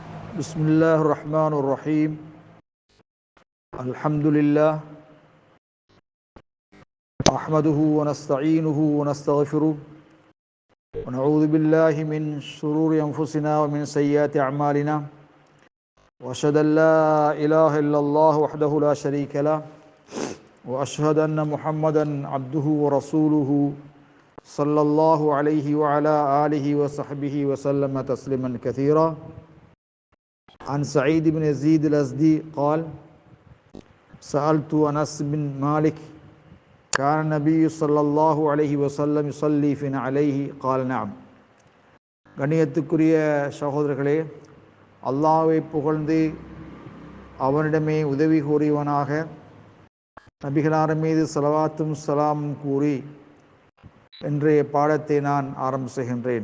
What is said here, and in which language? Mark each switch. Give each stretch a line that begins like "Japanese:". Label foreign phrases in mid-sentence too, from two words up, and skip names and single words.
Arabic: بسم الله الرحمن الرحيم الحمد لله أحمده ونستعينه ونستغفره ونعوذ بالله من شرور أنفسنا ومن سيئات أعمالنا وأشهد أن لا إله إلا الله وحده لا شريك له وأشهد أن محمدا عبده ورسوله صلى الله عليه وعلى آله وصحبه وسلم تسليما كثيرا. عن سعيد بن يزيد الأزدي قال: سألت أنس بن مالك: كان النبي صلى الله عليه وسلم يصلي في عليه؟ قال: نعم.
Tamil: கண்ணியத்துக்குரிய சகோதரர்களே, அல்லாஹ்வை புகழ்ந்து அவனிடமே உதவி கூறியவனாக நபிகளார் மீது ஸலவாத்தும் ஸலாமும் கூறி இன்றைய பாடத்தை நான் ஆரம்பம் செய்கின்றேன்.